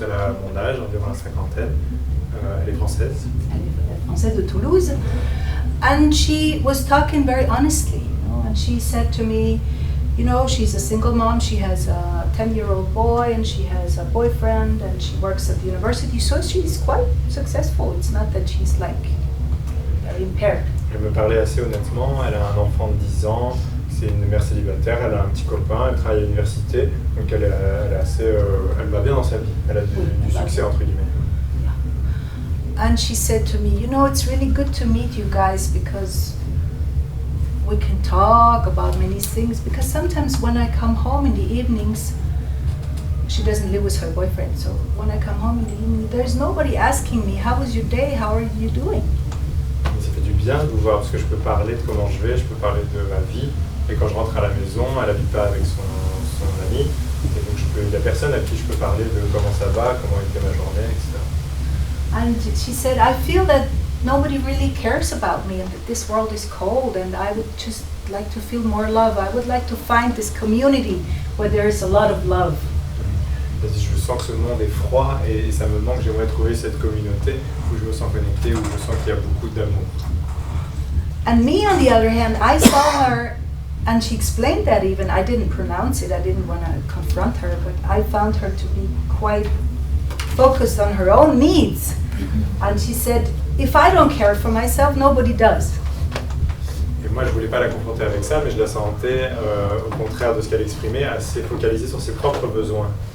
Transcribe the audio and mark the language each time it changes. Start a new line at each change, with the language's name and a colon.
French: Elle a mon âge, environ la cinquantaine. Elle est française. Elle est française de Toulouse.
English: And she was talking very honestly, you know, and she said to me, you know, she's a single mom, she has a 10-year-old boy, and she has a boyfriend, and she works at the university, so she's quite successful. It's not that she's like very impaired.
French: Elle me parlait assez honnêtement, elle a un enfant de 10 ans, c'est une mère célibataire, elle a un petit copain, elle travaille à l'université, donc elle va bien dans sa vie, elle a du succès entre guillemets.
English: And she said to me, you know, it's really good to meet you guys because we can talk about many things, because sometimes when I come home in the evenings, she doesn't live with her boyfriend, so when I come home in the evening, there's nobody asking me, how was your day, how are you doing?
French: Ça fait du bien de vous voir parce que je peux parler de comment je vais, je peux parler de ma vie Et quand je rentre à la maison, elle n'habite pas avec son ami. Et donc il y a personne à qui je peux parler de comment ça va, comment était ma journée, etc.
English: And she said, I feel that nobody really cares about me and that this world is cold and I would just like to feel more love. I would like to find this community where there is a lot of love.
French: Je sens que ce monde est froid et ça me manque, j'aimerais trouver cette communauté où je me sens connecté, où je sens qu'il y a beaucoup d'amour.
English: And me, on the other hand, I saw her, and she explained that even. I didn't pronounce it, I didn't want to confront her, but I found her to be quite focused on her own needs. And she said, if I don't care for myself, nobody does.
French: Et moi, je voulais pas la confronter avec ça, mais je la sentais, au contraire de ce qu'elle exprimait, assez focalisée sur ses propres besoins.